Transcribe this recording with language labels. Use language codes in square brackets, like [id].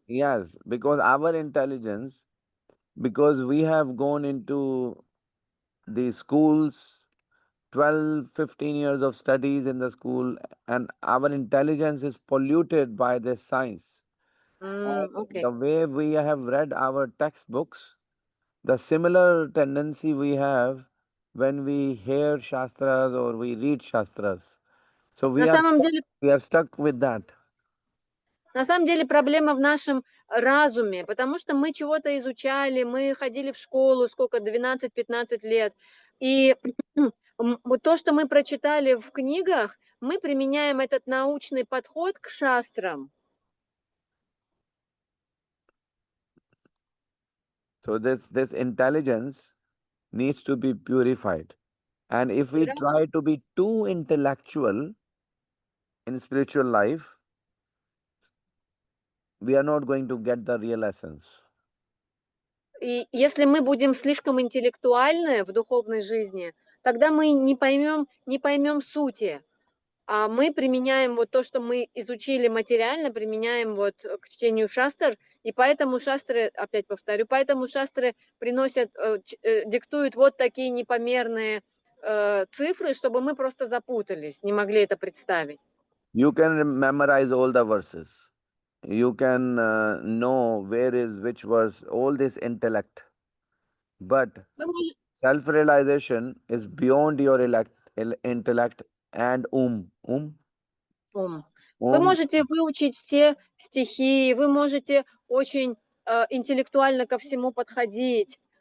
[en] Yes, because our intelligence, because we have gone into the schools, 12, 15 years of studies in the school, and our intelligence is polluted by this science. Okay. The way we have read our textbooks, the similar tendency we have when we hear Shastras or we read Shastras. So [ru] На самом деле, [en] we are stuck with that. [ru] на самом деле проблема в нашем разуме, потому что мы чего-то изучали, мы ходили в школу, сколько, 12-15 лет, и вот то, что мы прочитали в книгах, мы применяем этот научный подход к шастрам. [en] So this intelligence needs to be purified. And if we try to be too intellectual in spiritual life, we are not going to get the real essence. [ru] И если мы будем слишком интеллектуальны в духовной жизни, тогда мы не поймем сути. А мы применяем вот то, что мы изучили материально, применяем вот к чтению шастр, и поэтому шастры, опять повторю, поэтому шастры приносят, диктуют вот такие непомерные цифры, чтобы мы просто запутались, не могли это представить. [en] You can memorize all the verses. You can know where is which verse, all this intellect. But self-realization is beyond your intellect and [ru] Ум. Вы можете выучить все стихи, вы можете очень интеллектуально ко всему подходить.